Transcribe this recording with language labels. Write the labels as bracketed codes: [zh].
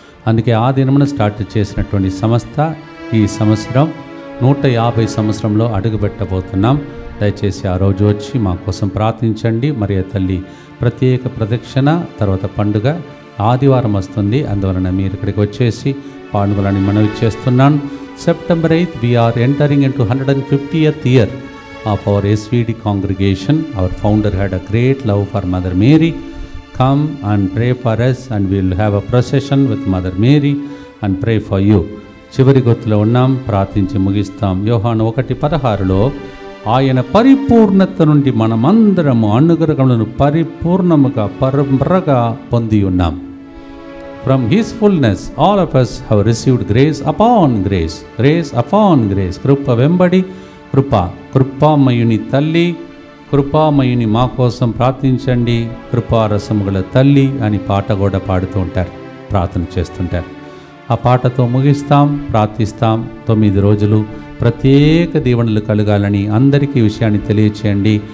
[te] అందుకే ఆ దినమున స్టార్ట్ చేసినటువంటి సంస్థ ఈ సంవత్సరం 150 సంవత్సరంలో అడుగుపెట్టబోతున్నాం. దయచేసి ఆ రోజు వచ్చి మా కోసం ప్రార్థించండి. మరియ తల్లి ప్రత్యేక ప్రదక్షిణ తర్వాత పండుగ ఆదివారం వస్తుంది. అందువలన మీరు ఇక్కడికి వచ్చేసి పాల్గొనాలని మనవి చేస్తున్నాను. [en] September 8th we are entering into 150th year of our SVD congregation. Our founder had a great love for Mother Mary. Come and pray for us and we will have a procession with Mother Mary and pray for you. [te] చివరి గుర్తులో ఉన్నాం, ప్రార్థించి ముగిస్తాం. యోహాను 1:16లో ఆయన పరిపూర్ణత నుండి మనమందరము అనుగ్రహములను పరిపూర్ణముగా పరంపరగా పొంది ఉన్నాం. [en] From his fullness all of us have received grace upon grace, grace upon grace. [te] కృప వెంబడి కృప, కృపామయుని తల్లి, కృపామయుని మా కోసం ప్రార్థించండి, కృపారసము గల తల్లి అని పాట కూడా పాడుతూ ఉంటారు, ప్రార్థన చేస్తుంటారు. ఆ పాటతో ముగిస్తాం, ప్రార్థిస్తాం. 9 రోజులు ప్రత్యేక దీవెనలు కలగాలని అందరికీ విషయాన్ని తెలియచేయండి.